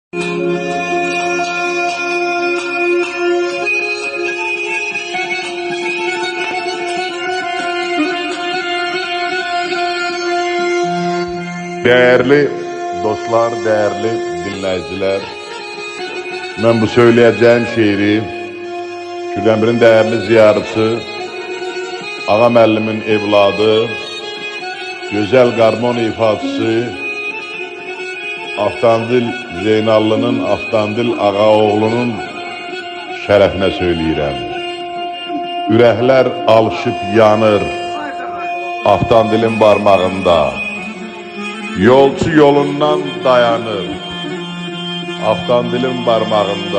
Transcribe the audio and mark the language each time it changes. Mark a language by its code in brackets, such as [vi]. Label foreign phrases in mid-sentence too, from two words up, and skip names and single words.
[tr] Değerli dostlar, değerli dinleyiciler, ben bu söyleyeceğim şiiri Kürdəmirin değerli ziyarısı, Ağa müəllimin evladı, güzel [az] qarmon ifadəsi Aftandil Zeynallının, Aftandil Ağaoğlunun şərəfinə söyləyirəm. Ürəklər alışıb yanır Aftandilin barmağında. Yolcu yolundan dayanır Aftandilin barmağında.